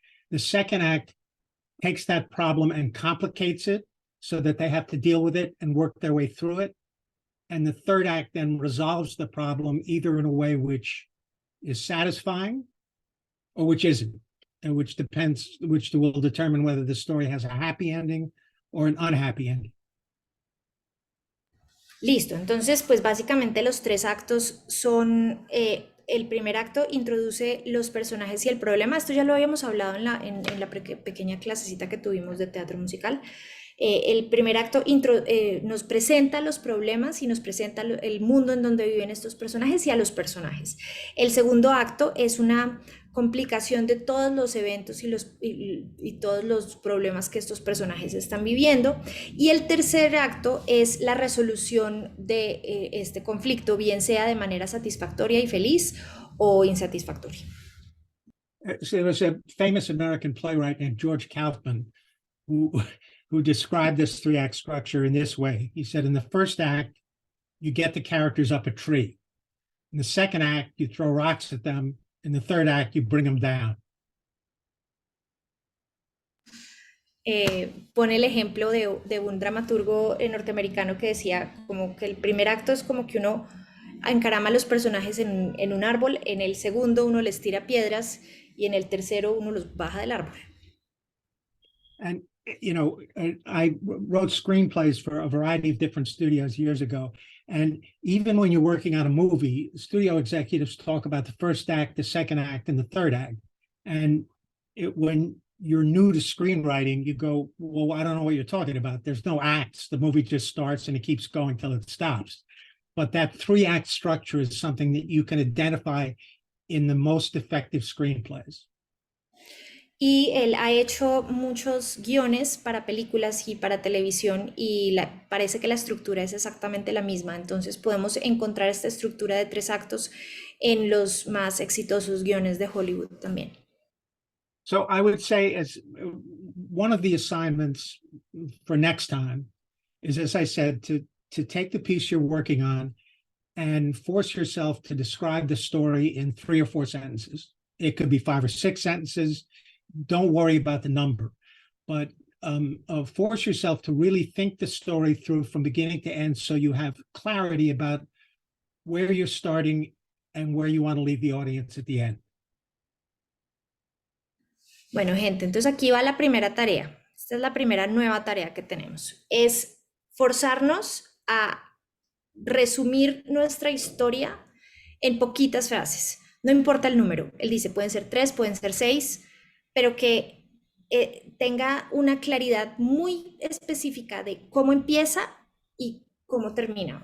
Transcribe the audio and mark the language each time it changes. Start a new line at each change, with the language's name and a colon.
English: The second act takes that problem and complicates it so that they have to deal with it and work their way through it. And the third act then resolves the problem either in a way which is satisfying or which isn't, and which will determine whether the story has a happy ending or an unhappy ending.
Spanish: Listo, entonces pues básicamente los 3 actos son, el primer acto introduce los personajes y el problema, esto ya lo habíamos hablado en la pequeña clasecita que tuvimos de teatro musical. El primer acto nos presenta los problemas y nos presenta el mundo en donde viven estos personajes y a los personajes. El segundo acto es una complicación de todos los eventos y todos los problemas que estos personajes están viviendo. Y el tercer acto es la resolución de este conflicto, bien sea de manera satisfactoria y feliz o insatisfactoria.
English: So there was a famous American playwright named George Kaufman who described this 3-act structure in this way. He said, in the first act, you get the characters up a tree. In the second act, you throw rocks at them. In the third act, you bring them down.
Spanish: Pone el ejemplo de un dramaturgo norteamericano que decía como que el primer acto es como que uno encarama a los personajes en un árbol, en el segundo uno les tira piedras y en el tercero uno los baja del árbol.
English: And I wrote screenplays for a variety of different studios years ago. And even when you're working on a movie, studio executives talk about the first act, the second act, and the third act. And when you're new to screenwriting, you go, well, I don't know what you're talking about. There's no acts. The movie just starts and it keeps going till it stops. But that 3-act structure is something that you can identify in the most effective screenplays.
Spanish: Y él ha hecho muchos guiones para películas y para televisión y parece que la estructura es exactamente la misma. Entonces podemos encontrar esta estructura de 3 actos en los más exitosos guiones de Hollywood también.
English: So I would say as one of the assignments for next time is, as I said, to take the piece you're working on and force yourself to describe the story in 3 or 4 sentences. It could be 5 or 6 sentences. Don't worry about the number, but force yourself to really think the story through from beginning to end so you have clarity about where you're starting and where you want to leave the audience at the end.
Spanish: Bueno, gente, entonces aquí va la primera tarea. Esta es la primera nueva tarea que tenemos. Es forzarnos a resumir nuestra historia en poquitas frases. No importa el número. Él dice, pueden ser 3, pueden ser 6, pero que tenga una claridad muy específica de cómo empieza y cómo termina.